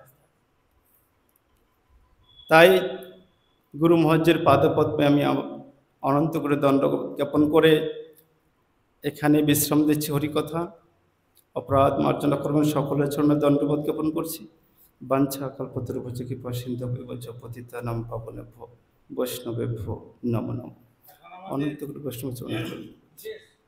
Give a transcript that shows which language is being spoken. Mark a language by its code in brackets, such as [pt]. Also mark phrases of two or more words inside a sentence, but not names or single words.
[bn] তাই গুরু মহারাজের পাদপদ্মে আমি অনন্ত করে দণ্ড জ্ঞাপন করে এখানে বিশ্রাম দিচ্ছি। হরিকথা অপরাধ মার্জনা করবেন সকলের জন্য দণ্ডবোধ জ্ঞাপন করছি। [sa] বাঞ্ছা কল্পতরুভ্যশ্চ কৃপা সিন্ধুভ্যশ্চ পতিতানাং পাবনেভ্যো বৈষ্ণবেভ্যো নমো নমঃ। [bn] অনন্ত গুরু বৈষ্ণব চরণে